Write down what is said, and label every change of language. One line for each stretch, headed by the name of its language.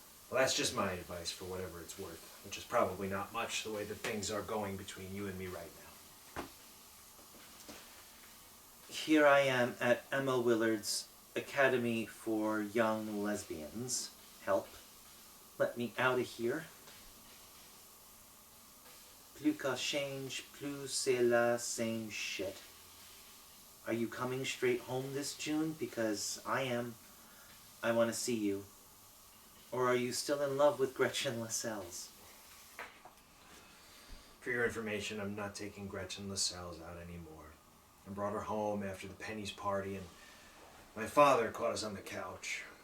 English: Well, that's just my advice for whatever it's worth, which is probably not much the way that things are going between you and me right now. Here I am at Emma Willard's Academy for Young Lesbians. Help. Let me out of here.
French: Plus qu'à change, plus c'est la
English: same shit. Are you coming straight home this June? Because I am. I want to see you. Or are you still in love with Gretchen Lascelles? For your information, I'm not taking Gretchen Lascelles out anymore. I brought her home after the Penny's party, and my father caught us on the couch.